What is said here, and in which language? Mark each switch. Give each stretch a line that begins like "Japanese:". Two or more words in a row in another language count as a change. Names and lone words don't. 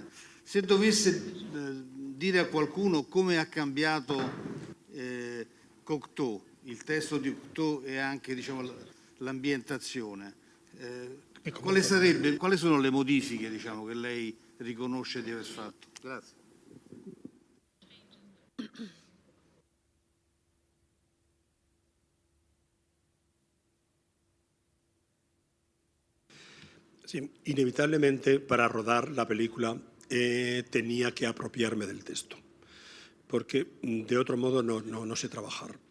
Italian: Se dovesse dire a qualcuno come ha cambiato Cocteau, il testo di Cocteau e anche, diciamo, l'ambientazione, quali sono le modifiche, diciamo, che lei riconosce di aver fatto? Grazie.
Spanish: Sí, inevitablemente para rodar la película tenía que apropiarme del texto, porque de otro modo no sé trabajar.